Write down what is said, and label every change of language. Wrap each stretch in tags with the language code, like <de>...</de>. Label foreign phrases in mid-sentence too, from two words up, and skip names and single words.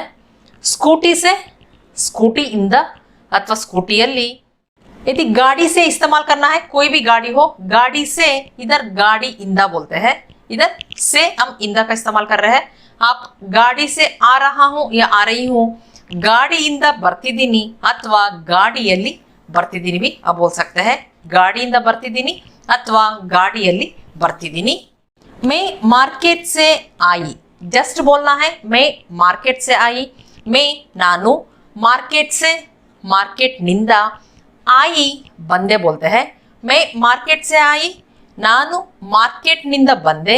<hi>स्कूटी से</hi> <kn>ಸ್ಕೂಟಿ ಇಂದ</kn> <hi>अथवा</hi> <kn>ಸ್ಕೂಟಿ ಯಲ್ಲಿ।</kn> <hi>यदि गाड़ी से इस्तेमाल करना है, कोई भी गाड़ी हो, गाड़ी से इधर</hi> <kn>ಗಾಡಿ ಇಂದ</kn> <hi>बोलते हैं, इधर से हम इंदा का इस्तेमाल कर रहे हैं। आप गाड़ी से आ रहा हूँ या आ रही हूँ</hi> <kn>ಗಾಡಿಯಿಂದ ಬರ್ತಿದ್ದೀನಿ</kn> <hi>अथवा</hi> <kn>ಗಾಡಿಯಲ್ಲಿ ಬರ್ತಿದ್ದೀನಿ</kn> <hi>भी आप बोल सकते हैं।</hi> <kn>ಗಾಡಿಯಿಂದ ಬರ್ತಿದ್ದೀನಿ अथवा ಗಾಡಿಯಲ್ಲಿ ಬರ್ತಿದ್ದೀನಿ।</kn> <hi>मैं मार्केट से आई, जस्ट बोलना है मैं मार्केट से आई। मैं</hi> <kn>ನಾನು ಮಾರ್ಕೆಟ್</kn> <hi>से</hi> <kn>ಮಾರ್ಕೆಟ್ ನಿಂದ</kn> <hi>आई बंदे बोलते हैं। मैं मार्केट से आई</hi> <kn>ನಾನು ಮಾರ್ಕೆಟ್ ನಿಂದ ಬಂದೆ।</kn>